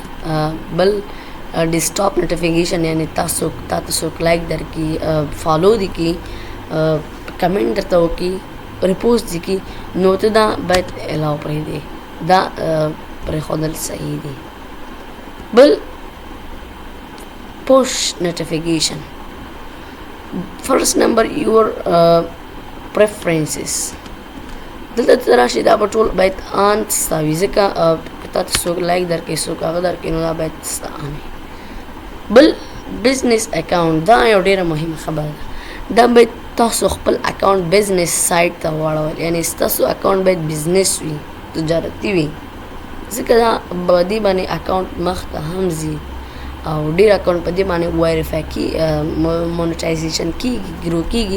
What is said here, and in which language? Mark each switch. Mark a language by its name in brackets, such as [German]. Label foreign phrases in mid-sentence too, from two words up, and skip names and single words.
[Pashto] بل [English] desktop notification, [Pashto] یعنې تاسو څوک لایک درکړي، فالو دې کړي، کمنټ درته وکړي، ریپوسټ دې کړي، نو ته دا باید الاو پرېږدې. دا پرېښودل صحیح دي. بل [English] push notification. First number your preferences. [Pashto] دلته ته راشي، دا به ټول باید آن ستا وي، ځکه که تا ته څوک لایک درکړي، څوک هغه درکړي، نو دا باید ستا آن وي. بل [English] business account, [Pashto] دا یو ډېره مهمه خبره ده. دا باید تاسو خپل اکاونټ [English] business side [Pashto] ته واړول، یعنې ستاسو اکاونټ باید بزنس وي، تجارتي وي، ځکه دا په دې باندې اکاونټ مخ ته هم ځي او ډېر اکاونټ په دې باندې ویریفای کېږي، مونټایزیشن کېږي، ګرو کېږي.